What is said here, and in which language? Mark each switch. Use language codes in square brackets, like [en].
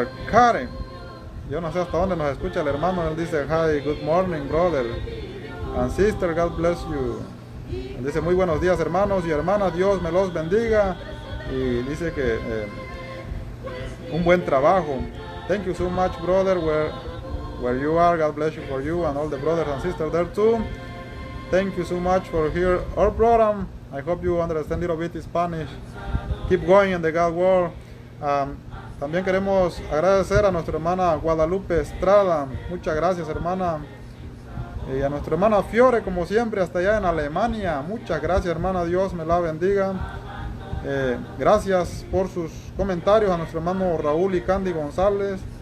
[es] Karen. Yo no sé hasta dónde nos escucha el hermano. Él dice, [en] hi, good morning, brother and sister, God bless you. [es] Él dice, muy buenos días, hermanos y hermanas, Dios me los bendiga. Y dice que un buen trabajo. [en] Thank you so much, brother, where you are. God bless you for you and all the brothers and sisters there too. Thank you so much for hear our program. I hope you understand a little bit Spanish. Keep going in the God world. [es] También queremos agradecer a nuestra hermana Guadalupe Estrada. Muchas gracias, hermana. Y a nuestra hermana Fiore, como siempre, hasta allá en Alemania. Muchas gracias, hermana. Dios me la bendiga. Gracias por sus comentarios a nuestro hermano Raúl y Candy González.